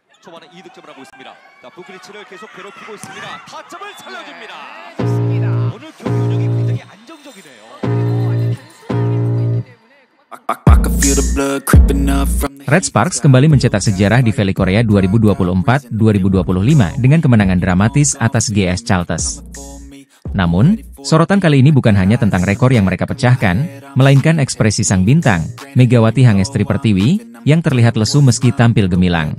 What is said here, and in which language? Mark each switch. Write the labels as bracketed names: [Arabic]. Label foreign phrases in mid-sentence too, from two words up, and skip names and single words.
[Korean] 초반에 2득점을 하고 있습니다. 자, 부크리치를 계속 괴롭히고 있습니다. 타점을 살려줍니다. 좋습니다. 오늘 경기 운영이 굉장히 안정적이네요. [Indonesian] Red Sparks kembali mencetak sejarah di V-League Korea 2024-2025 dengan kemenangan dramatis atas GS Chalters. Namun, sorotan kali ini bukan hanya tentang rekor yang mereka pecahkan, melainkan ekspresi sang bintang, Megawati Hangestri Pertiwi, yang terlihat lesu meski tampil gemilang.